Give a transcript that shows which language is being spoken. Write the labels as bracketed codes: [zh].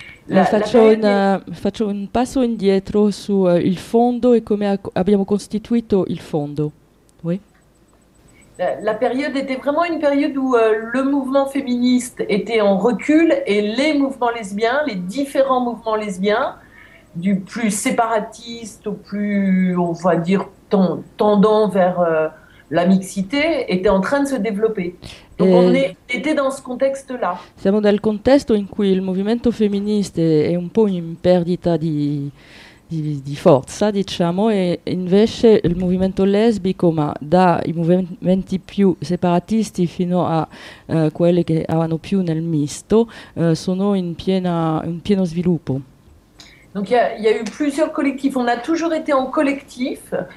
[it] Faccio un passo indietro su il fondo e come abbiamo costituito il fondo. [fr] Oui. La période était vraiment une période où le mouvement féministe était en recul et les mouvements lesbiens, les différents mouvements lesbiens, du plus séparatiste au plus, on va dire, tendant vers la mixité, étaient en train de se développer. Donc on était dans ce contexte-là. [it] Siamo nel contesto in cui il movimento femminista è un po' in perdita di forza, diciamo, e invece il movimento lesbico, ma dai movimenti più separatisti fino a quelli che erano più nel misto, sono in pieno sviluppo. [fr] Donc il y a eu plusieurs collectifs. On a toujours été en collectif.